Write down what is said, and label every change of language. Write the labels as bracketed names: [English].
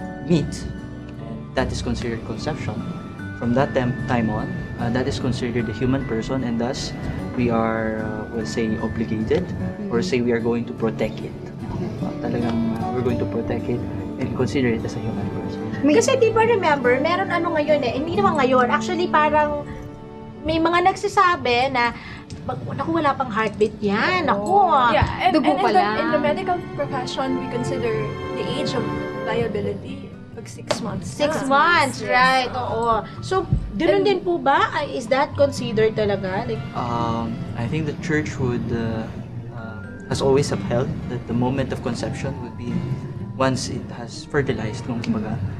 [English] meet, and that is considered conception. From that time on, that is considered a human person, and thus we are, we'll say, obligated, or say we are going to protect it. [Filipino] Talagang [English] we're going to protect it and consider it as a human person. [Filipino] Kasi di ba remember, meron ngayon hindi naman ngayon, actually parang may mga nagsasabi na naku, wala pang heartbeat yan, naku. [English] Yeah, and, [Filipino] Dugo pa lang. [English] in the medical profession, we consider the age of viability pag 6 months. 6 months, Yes. right, [Filipino] oo. So, ganoon din po ba? [English] Is that considered [Filipino] talaga? [English] Like, I think the church would has always upheld that the moment of conception would be once it has fertilized, [Filipino] kung kumbaga.